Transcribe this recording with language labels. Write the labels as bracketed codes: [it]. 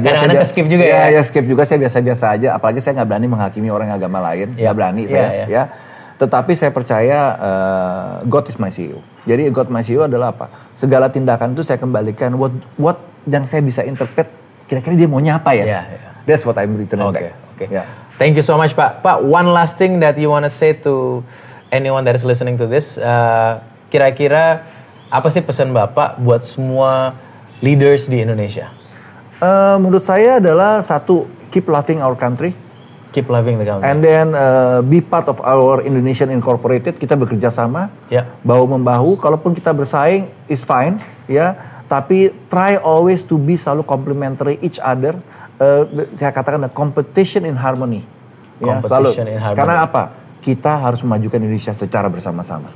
[id] Kadang-kadang skip juga ya. Ya, skip juga, saya biasa-biasa aja. Apalagi saya nggak berani menghakimi orang agama lain. Nggak berani saya. Ya. Tetapi saya percaya [en] God is my CEO. [id] Jadi God my CEO adalah apa? Segala tindakan itu saya kembalikan what yang saya bisa interpret. Kira-kira dia maunya apa ya? [en] That's what I'm returning back. Okay. Yeah. Thank you so much Pak. Pak, one last thing that you wanna say to anyone that is listening to this. [id] Kira-kira apa sih pesan Bapak buat semua leaders di Indonesia? Menurut saya adalah satu, [en] keep loving our country. Keep loving the country. And then be part of our Indonesian Incorporated. [id] Kita bekerja sama, bahu-membahu. Kalaupun kita bersaing, [en] is fine, [id] ya. [en] Tapi try always to be selalu complementary each other. [id] Saya katakan [en] competition in harmony. Competition in harmony. [id] Karena apa? Kita harus memajukan Indonesia secara bersama-sama.